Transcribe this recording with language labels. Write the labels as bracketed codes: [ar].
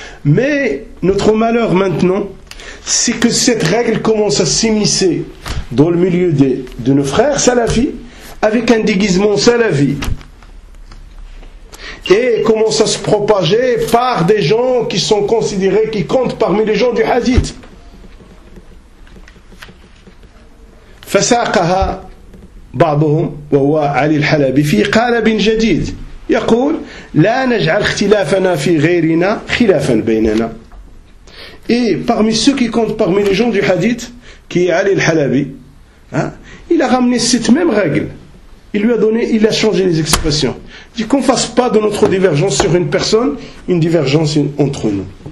[fr] Mais notre malheur maintenant, c'est que cette règle commence à s'immiscer dans le milieu de nos frères salafis, avec un déguisement salafi, et commence à se propager par des gens qui sont considérés, qui comptent parmi les gens du Hadith. [ar] فساقها بعضهم وهو علي الحلبي في قالب جديد يقول لا نجعل اختلافنا في غيرنا خلافا بيننا. [fr] Et parmi ceux qui comptent parmi les gens du hadith, qui est Ali al-Halabi, il a ramené cette même règle. Il a changé les expressions. Il dit qu'on ne fasse pas de notre divergence sur une personne une divergence entre nous.